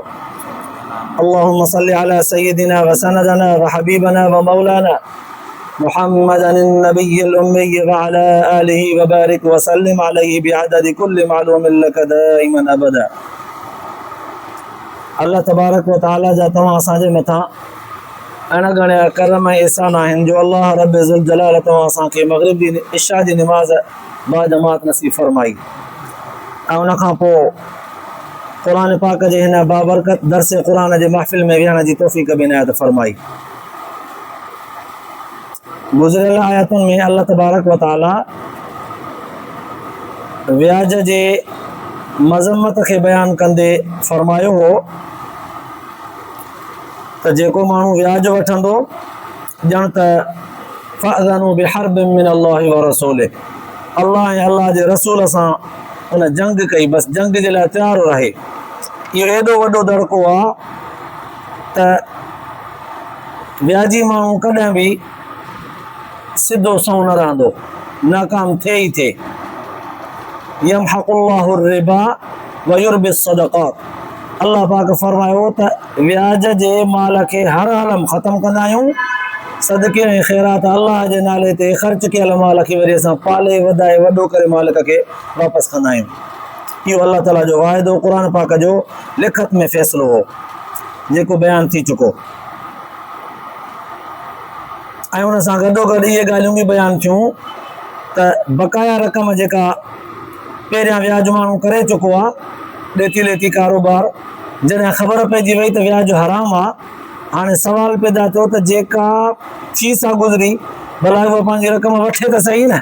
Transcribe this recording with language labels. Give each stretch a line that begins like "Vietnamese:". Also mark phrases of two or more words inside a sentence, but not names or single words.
Arabic: اللهم صل على سيدنا وسندنا وحبيبنا ومولانا محمد النبي الأمي وعلى آله وبارك وسلم عليه بعدد كل معلوم لك دائما أبدا. الله تبارك وتعالى
Sindhi: जा तव्हां असांजे मथां अणगणिया करम ऐं एहसान आहिनि जो अल्लाह
Arabic: رب ذو الجلال
Sindhi: तव्हां असांखे मग़रिब जी इशा जी निमाज़ बा जमात नसीब फरमाई ऐं उन खां पोइ क़ुरान पाक जे हिन बाबरकत दर्स क़ुरान जे महफ़िल में विहण जी तौफ़ीक़ बि इनायत फरमाई। गुज़िरियल आयतुनि में अल्लाह
Arabic: تبارك وتعالى
Sindhi: व्याज जे मज़म्मत खे बयानु कंदे फरमायो हो त जेको माण्हू व्याज वठंदो ॼण त
Arabic: فأذنوا بحرب من الله ورسوله,
Sindhi: अल्लाह ऐं अल्लाह जे रसूल सां उन जंग कई, बसि जंग जे लाइ तयारु रहे। इहो एॾो वॾो दड़को आहे त व्याजी माण्हू कॾहिं बि सिधो सौं न रहंदो, नाकाम थिए ई थिए।
Arabic: يمحق الله الربا ويربي الصدقات,
Sindhi: अल्लाह पाक फरमायो त व्याज जे माल खे हर हालम ख़त्म कंदा आहियूं, सदके ऐं ख़ैरात अल्लाह जे नाले ते ख़र्च कयल माल खे वरी असां पाले वधाए वॾो करे मालिक खे वापसि कंदा आहियूं। इहो अल्लाह ताला जो वाइदो क़ुरान पाक जो लिखत में फ़ैसिलो हो जेको बयानु थी चुको ऐं उन सां गॾोगॾु इहे ॻाल्हियूं बि बयानु थियूं त बक़ाया रक़म जेका पहिरियां व्याज माण्हू करे चुको आहे, ॾेती लेती कारोबार, जॾहिं ख़बर पइजी वई त व्याज हराम आहे, हाणे सवाल पैदा थियो त जेका फीस आहे गुज़री भला उहा पंहिंजी रक़म वठे त सही न।